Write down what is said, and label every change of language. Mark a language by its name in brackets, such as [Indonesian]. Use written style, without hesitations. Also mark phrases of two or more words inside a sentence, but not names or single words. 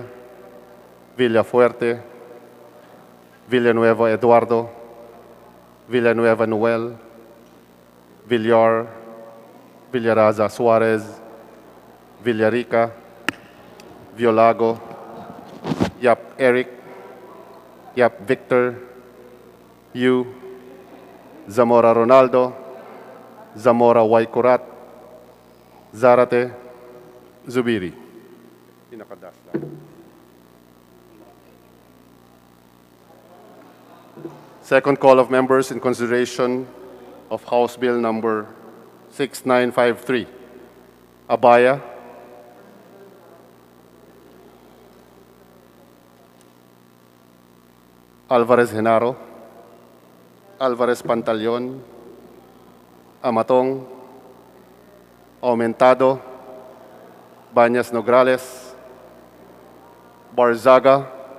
[English] Villafuerte, Villanueva Eduardo, Villanueva Noel, Villar, Villaraza Suarez, Villarica, Violago, Yap Eric, Yap Victor, Yu, Zamora Ronaldo, Zamora Waikurat, Zarate, Zubiri. Second call of members in consideration of House Bill number 6953. Abaya, Alvarez Genaro, Alvarez Pantaleon, Amatong, Aumentado, Bañas Nograles, Barzaga,